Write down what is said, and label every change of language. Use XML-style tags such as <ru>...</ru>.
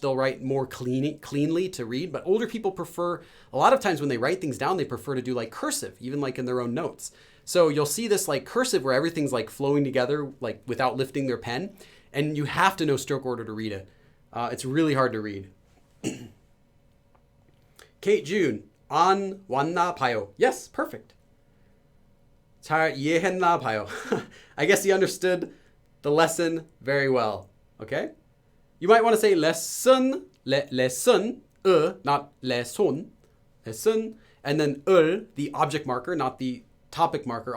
<en>They'll write more cleanly to read, but older people prefer, a lot of times when they write things down, they prefer to do like cursive, even like in their own notes. So you'll see this like cursive where everything's like flowing together, like without lifting their pen, and you have to know stroke order to read it. It's really hard to read.</en> <ko>Kate June, 안 왔나 봐요.</ko> <en>Yes, perfect.</en> <ko>잘 이해했나 봐요.</ko> <en>I guess he understood the lesson very well. Okay? You might want to say lesson, lesson, not lesson, lesson, and then the object marker, not the topic marker.</en>